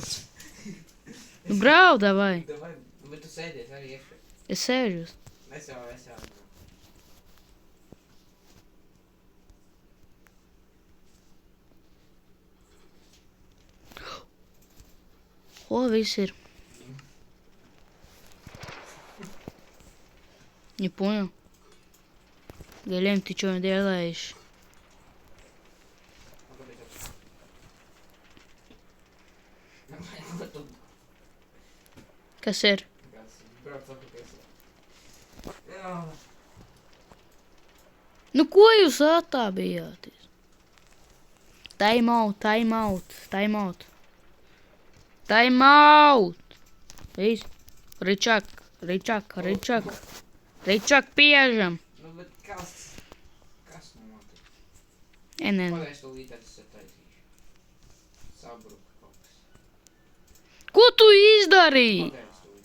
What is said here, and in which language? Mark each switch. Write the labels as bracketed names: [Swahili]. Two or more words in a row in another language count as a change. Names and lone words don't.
[Latvian] Nu, brauc, davai. Davai, bet tu sēdies arī iekšā. Es sēžu. Es jau atbraucu. Ko viss ir? [Russian] Не понял. Галем, ты что делаешь? [Latvian] Kas ir? Nu, ko jūs attābījāties? [English] Time out. [Latvian] Viss. Ričak, piežam. Nu, bet kas notika? Nē. Pagaidu tūlīt es sataisīšu. Sabruka kaut kas. Ko tu izdarīji? Pagaidu tūlīt.